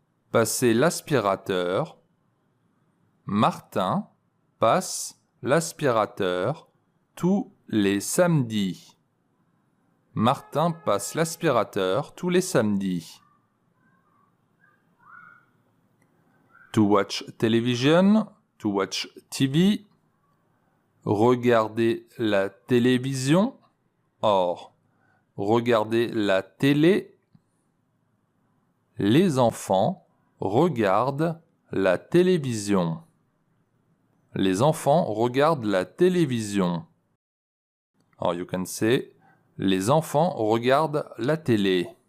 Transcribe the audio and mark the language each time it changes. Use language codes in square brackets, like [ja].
[fr] Passer l'aspirateur. Martin passe l'aspirateur tous les samedis. Martin passe l'aspirateur tous les samedis. [en] To watch television, to watch TV. [fr] Regarder la télévision. Or, regarder la télé. Les enfants regardent la télévision. Les enfants regardent la télévision. [en] Or you can say, [fr] les enfants regardent la télé.